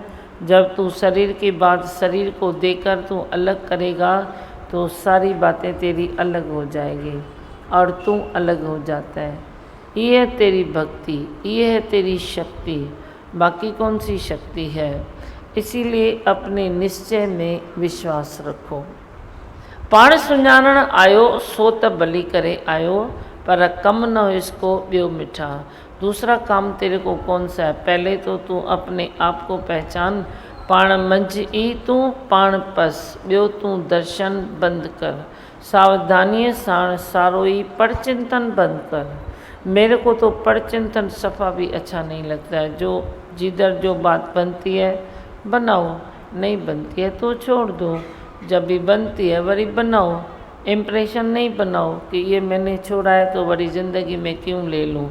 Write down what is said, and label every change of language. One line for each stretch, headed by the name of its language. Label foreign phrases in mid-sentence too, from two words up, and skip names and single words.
Hindi: जब तू शरीर के बाद शरीर को देकर तू अलग करेगा, तो सारी बातें तेरी अलग हो जाएगी और तू अलग हो जाता है। ये है तेरी भक्ति, ये है तेरी शक्ति, बाकी कौन सी शक्ति है? इसीलिए अपने निश्चय में विश्वास रखो।
Sindhi: पाण सुञाणण आयो सो त भली करे आयो,
Hindi: पर कम न हो इसको
Sindhi: ॿियो मिठा।
Hindi: दूसरा काम तेरे को कौन सा है? पहले तो तू अपने आप को पहचान।
Sindhi: पाण मंझ ई तू पाण पस, ॿियो तू दर्शन बंद कर। सावधानी साण सारोई पर चिंतन बंद कर।
Hindi: मेरे को तो पर चिंतन सफ़ा भी अच्छा नहीं लगता है। जो जिधर जो बात बनती है बनाओ, नहीं बनती है तो छोड़ दो। जब भी बनती है वही बनाओ, इम्प्रेशन नहीं बनाओ कि ये मैंने छोड़ा है तो बड़ी ज़िंदगी में क्यों ले लूँ।